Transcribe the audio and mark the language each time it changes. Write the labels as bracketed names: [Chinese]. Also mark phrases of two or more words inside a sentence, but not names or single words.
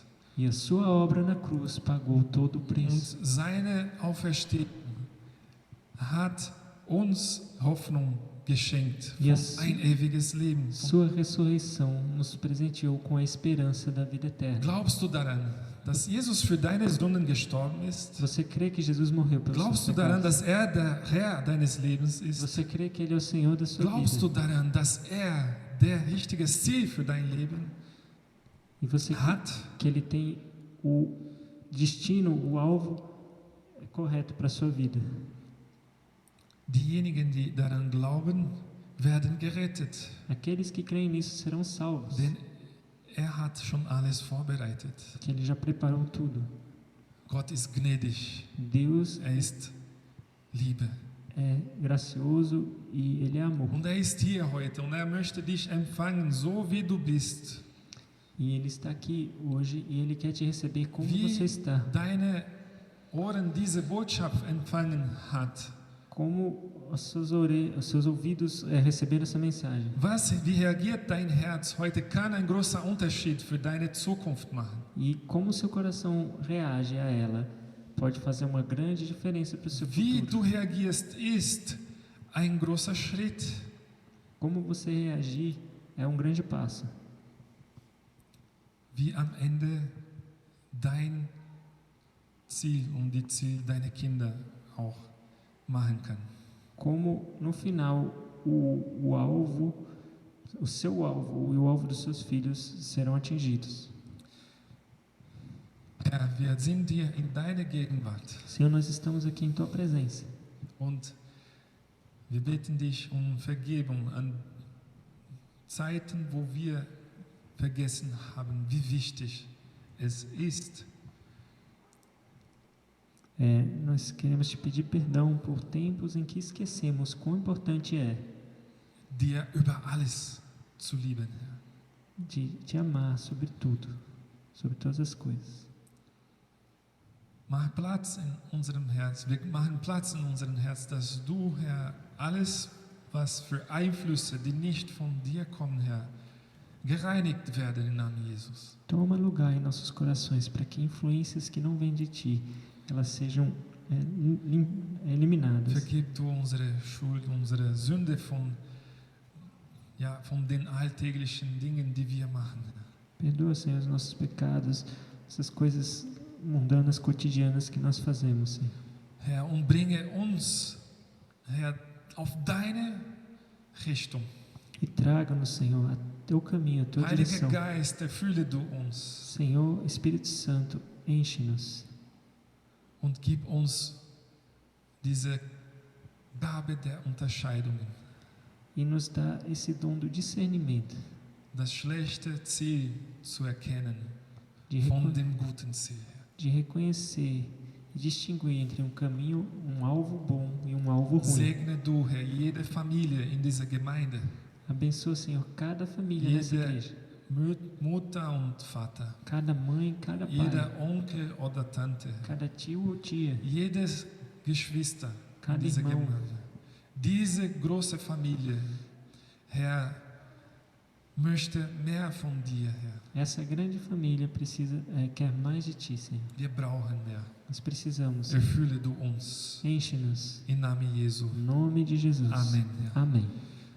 [Portuguese] E a sua obra na cruz pagou todo o preço. [German] Und seine Auferstehung hat uns Hoffnung geschenkt Yes. für ein ewiges Leben. [Portuguese] Sua ressurreição nos presenteou com a esperança da vida eterna. [German] Glaubst du daran, dass Jesus für deine Sünden gestorben ist? [Portuguese] Você crê que Jesus morreu pelos [German] Glaubst [Portuguese] seus [German] du daran, [Portuguese] pecados? [German] dass er der Herr deines Lebens ist? [Portuguese] Você crê que Ele é o Senhor da sua [German] Glaubst du [Portuguese] vida? [German] daran, dass er der richtige Ziel für dein Leben [Portuguese] E você crê [German] hat? [Portuguese] que Ele tem o destino, o alvo correto para a sua vida? [German] Diejenigen, die daran glauben, werden gerettet, [Portuguese] Aqueles que creem nisso serão salvos, [German] denn er hat schon alles vorbereitet. [Portuguese] que Ele já preparou tudo. [German] Gott ist gnädig, [Portuguese] Deus [German] er ist Liebe. [Portuguese] é gracioso e Ele é amor. [German] Und er ist hier heute und er möchte dich empfangen, so wie du bist. [Portuguese] E Ele está aqui hoje e Ele quer te receber como [German] Wie [Portuguese] você está. [German] deine Ohren diese Botschaft empfangen hat. [Portuguese] Como os seus ouvidos receberam essa mensagem. [German] Wie reagiert dein Herz heute, kann ein großer Unterschied für deine Zukunft machen. [Portuguese] E como o seu coração reage a ela pode fazer uma grande diferença para o seu [German] Wie [Portuguese] futuro. [German] du reagierst, ist ein großer Schritt. [Portuguese] Como você reagir é um grande passo. [German] Wie am Ende dein Ziel und die Ziel deiner Kinder auch machen kann. [Portuguese] Como no final o alvo, o seu alvo e o alvo dos seus filhos serão atingidos. [German] Herr, wir sind hier in deiner Gegenwart [Portuguese] Senhor, nós estamos aqui em Tua presença [German] und wir bitten dich um Vergebung an Zeiten, wo wir vergessen haben, wie wichtig es ist, [Portuguese] nós queremos te pedir perdão por tempos em que esquecemos quão importante é [German] dir über alles zu lieben, Herr. [Portuguese] de te amar sobre tudo, sobre todas as coisas. [German] Mach Platz in unserem Herz. Wir machen Platz in unserem Herz, dass du, Herr, alles, was für Einflüsse, die nicht von dir kommen, Herr, gereinigt werden im Namen Jesus. [Portuguese] Toma lugar em nossos corações para que influências que não vêm de Ti, elas sejam eliminadas. [German] Vergib du unsere Schuld, unsere Sünde von den alltäglichen Dingen, die wir machen. [Portuguese] Perdoa, Senhor, os nossos pecados, essas coisas mundanas, cotidianas que nós fazemos, Senhor. [German] Herr, und bringe uns, Herr, auf deine Richtung. [Portuguese] E traga-nos, Senhor, a Teu caminho, a Tua [German] Heiliger [Portuguese] direção. [German] Geist, erfülle du uns [Portuguese] Senhor, Espírito Santo, enche-nos [German] und gib uns diese Gabe der Unterscheidungen. [Portuguese] e nos dá esse dom do discernimento, [German] Das schlechte Ziel zu erkennen [Portuguese] de, [German] von dem guten Ziel. [Portuguese] de reconhecer e distinguir entre um caminho, um alvo bom e um alvo ruim. [German] Segne du, Herr, jede Familie in dieser Gemeinde, [Portuguese] Abençoa, Senhor, cada família nessa [German] jede [Portuguese] igreja, [German] Mutter und Vater, [Portuguese] cada mãe, cada pai, [German] jeder Onkel oder Tante, [Portuguese] cada tio ou tia, [German] jedes Geschwister in [Portuguese] cada [German] dieser [Portuguese] irmão. [German] Gemeinde. Diese große Familie, Herr, möchte mehr von dir, Herr. [Portuguese] Essa grande família quer mais de Ti, Senhor. [German] Wir brauchen mehr. [Portuguese] Nós precisamos, Senhor. [German] Erfülle du uns. [Portuguese] Enche-nos. [German] Im Namen Jesu. [Portuguese] Em nome de Jesus. [German] Amen. Herr. [Portuguese] Amém.